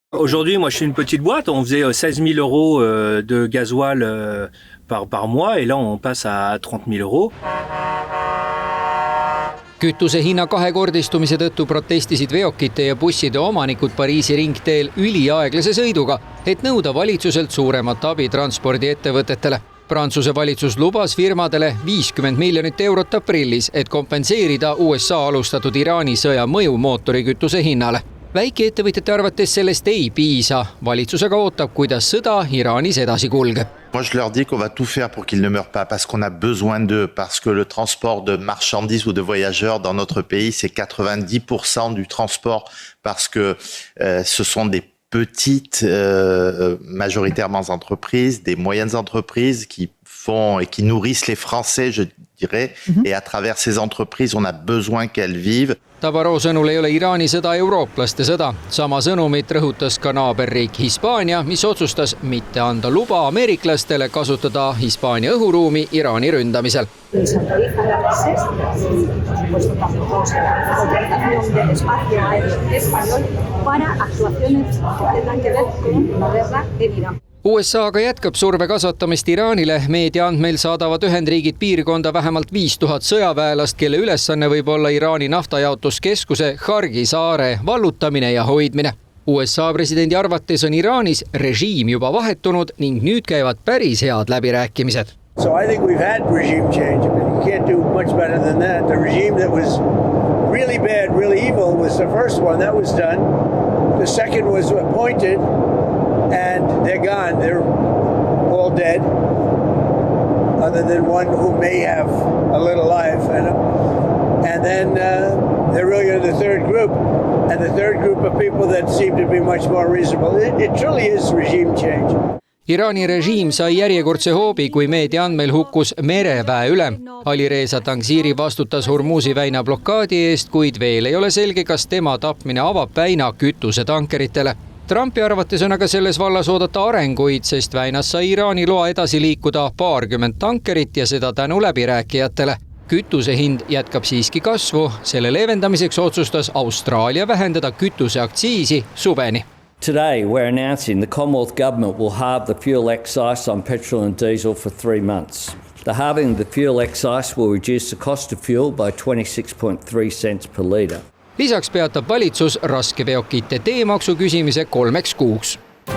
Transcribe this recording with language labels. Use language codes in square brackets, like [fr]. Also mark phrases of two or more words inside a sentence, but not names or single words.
[fr] Aujourd'hui, moi, je suis une petite boîte. On faisait 16 000 euros de gasoil par mois et là, on passe à 30 000 euros. [et] Kütuse hinna kahekordistumise tõttu protestisid veokite ja busside omanikud Pariisi ringteel üliaeglase sõiduga, et nõuda valitsuselt suuremat abi transpordiettevõtetele. Prantsuse valitsus lubas firmadele 50 miljonit eurot aprillis, et kompenseerida USA alustatud Iraani sõja mõju mootorikütuse hinnale. Väikeettevõtjate arvates sellest ei piisa. Valitsusega ootab, kuidas sõda Iraanis edasi kulgeb. [fr] Moi, je leur dis qu'on va tout faire pour qu'ils ne meurent pas, parce qu'on a besoin d'eux, parce que le transport de marchandises ou de voyageurs dans notre pays, c'est 90% du transport, parce que ce sont des petites, majoritairement entreprises, des moyennes entreprises qui font et qui nourrissent les Français, je dirais, et à travers ces entreprises, on a besoin qu'elles vivent. [et] Tabaro sõnul ei ole Iraani sõda eurooplaste sõda. Sama sõnumit rõhutas ka naaberriik Hispaania, mis otsustas mitte anda luba ameeriklastele kasutada Hispaania õhuruumi Iraani ründamisel. USA aga jätkab surve kasvatamist Iraanile. Meedia andmeil saadavad Ühendriigid piirkonda vähemalt 5000 sõjaväelast, kelle ülesanne võib olla Iraani naftajaotuskeskuse Khargi saare vallutamine ja hoidmine. USA presidendi arvates on Iraanis režiim juba vahetunud ning nüüd käivad päris head läbirääkimised. [en] So I think we've had regime change. You can't do much better than that. The regime that was really bad, really evil was the first one. That was done. The second was appointed. And they're gone. They're all dead, other than one who may have a little life. And then they're really the third group. And the third group of people that seem to be much more reasonable. It truly is regime change. [et] Iraani režiim sai järjekordse hoobi, kui meedia andmeil hukkus mereväe ülem. Alireza Tangsiri vastutas Hormuzi väina blokaadi eest, kuid veel ei ole selge, kas tema tapmine avab väina kütusetankeritele. Trumpi arvates on aga selles vallas oodata arenguid, sest väinas sai Iraani loa edasi liikuda 20 tankerit ja seda tänu läbirääkijatele. Kütuse hind jätkab siiski kasvu. Selle leevendamiseks otsustas Austraalia vähendada kütuseaktsiisi suveni. [en] Today we're announcing the Commonwealth Government will halve the fuel excise on petrol and diesel for 3 months. The halving of the fuel excise will reduce the cost of fuel by 26.3 cents per litre. [et] Lisaks peatab valitsus raskeveokite teemaksu küsimise 3 kuuks.